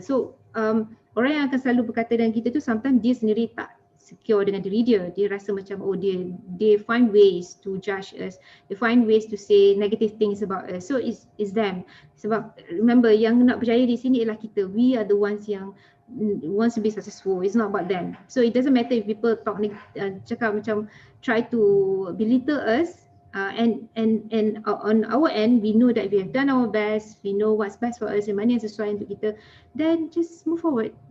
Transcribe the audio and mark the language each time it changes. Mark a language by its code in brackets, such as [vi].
[ms] So orang yang akan selalu berkata dengan kita tu sometimes dia sendiri tak secure dengan diri dia. Dia rasa macam [en] they find ways to judge us. They find ways to say negative things about us. So it's them. [ms] Sebab remember yang nak berjaya di sini ialah kita. [en] We are the ones yang wants to be successful. It's not about them. So it doesn't matter if people talk [ms] cakap macam [en] try to belittle us. And on our end, we know that we have done our best. We know what's best for us and [ms] mana yang sesuai untuk kita. [en] Then just move forward.